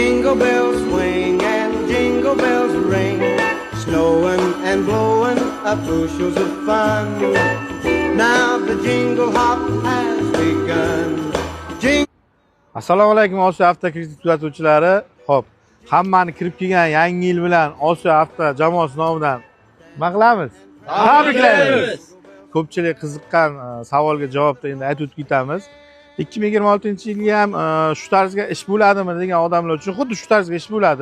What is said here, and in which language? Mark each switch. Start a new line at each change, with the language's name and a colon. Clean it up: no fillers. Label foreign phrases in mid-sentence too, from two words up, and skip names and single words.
English: Jingle bells swing and jingle bells ring, snowing and blowing up bushels of fun. Now the jingle hop has begun.
Uzbek: Assalomu alaykum Osiyo avtokritik kuzatuvchilari. Xo'p, hammani kirib kelgan yangi yil bilan Osiyo avto jamoasi nomidan nima qilamiz? Tabriklaymiz. Ko'pchilik qiziqqan savolga javobda endi aytib o'tib ketamiz. 2026-yilga ham shu tarzga ish bo'ladimi degan odamlar uchun xuddi shu tarzga ish bo'ladi.